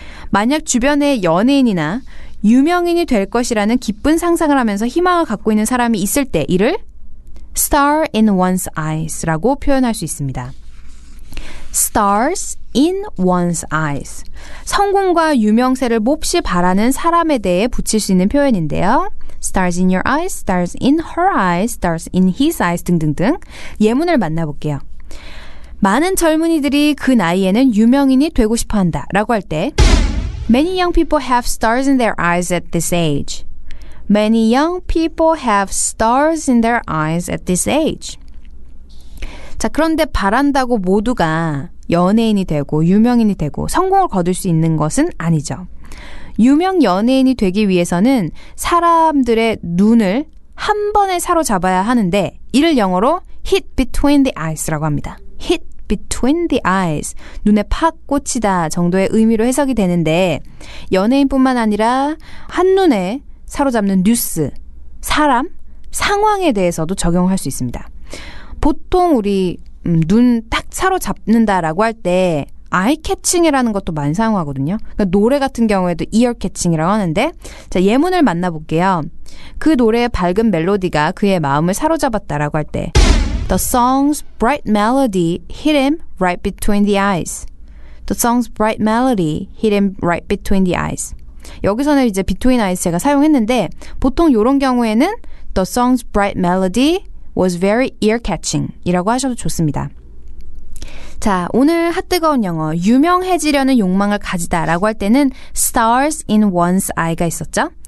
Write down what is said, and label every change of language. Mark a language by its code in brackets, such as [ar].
[ko] 만약 주변에 연예인이나 유명인이 될 것이라는 기쁜 상상을 하면서 희망을 갖고 있는 사람이 있을 때 이를 [en] star in one's eyes [ko] 라고 표현할 수 있습니다. [en] stars in one's eyes. [ko] 성공과 유명세를 몹시 바라는 사람에 대해 붙일 수 있는 표현인데요. [en] stars in your eyes, stars in her eyes, stars in his eyes [ko] 등등등 예문을 만나볼게요. 많은 젊은이들이 그 나이에는 유명인이 되고 싶어한다 라고 할 때 [en] Many young people have stars in their eyes at this age. Many young people have stars in their eyes at this age. [ko] 자, 그런데 바란다고 모두가 연예인이 되고 유명인이 되고 성공을 거둘 수 있는 것은 아니죠. 유명 연예인이 되기 위해서는 사람들의 눈을 한 번에 사로잡아야 하는데 이를 영어로 [en] hit between the eyes [ko] 라고 합니다. [en] hit between the eyes, [ko] 눈에 팍 꽂히다 정도의 의미로 해석이 되는데 연예인뿐만 아니라 한눈에 사로잡는 뉴스, 사람, 상황에 대해서도 적용할 수 있습니다. 보통 우리 눈 딱 사로잡는다라고 할 때 아이 캐칭이라는 것도 많이 사용하거든요. 그러니까 노래 같은 경우에도 이어 캐칭이라고 하는데, 자, 예문을 만나볼게요. 그 노래의 밝은 멜로디가 그의 마음을 사로잡았다라고 할 때 [en] The song's bright melody hit him right between the eyes. The song's bright melody hit him right between the eyes. [ko] 여기서는 이제 [en] between eyes [ko] 제가 사용했는데, 보통 이런 경우에는 [en] The song's bright melody was very ear-catching [ko] 이라고 하셔도 좋습니다. 자, 오늘 핫뜨거운 영어, 유명해지려는 욕망을 가지다라고 할 때는 [en] stars in one's eye [ko] 가 있었죠.